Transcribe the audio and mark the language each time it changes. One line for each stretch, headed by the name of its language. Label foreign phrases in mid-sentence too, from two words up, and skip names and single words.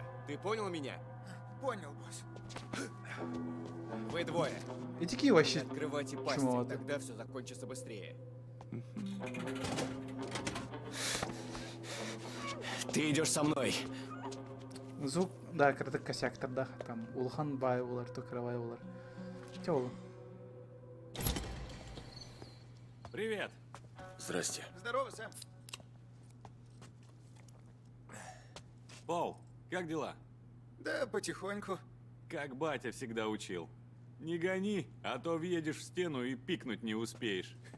Russian: Ты понял меня? Понял, босс. Вы двое. И такие вообще. Не открывайте пасти, тогда все закончится быстрее. Ты идешь со мной. Звук,
Kazakh: да, кірдік косяктарда. Там Улхан бай олар, Токарабай олар. Че ол?
Russian: Привет. Здрасте. Здорово, Сэм. Пол, как дела? Да, потихоньку. Как батя всегда учил. Не гони, а то въедешь в стену и пикнуть не успеешь.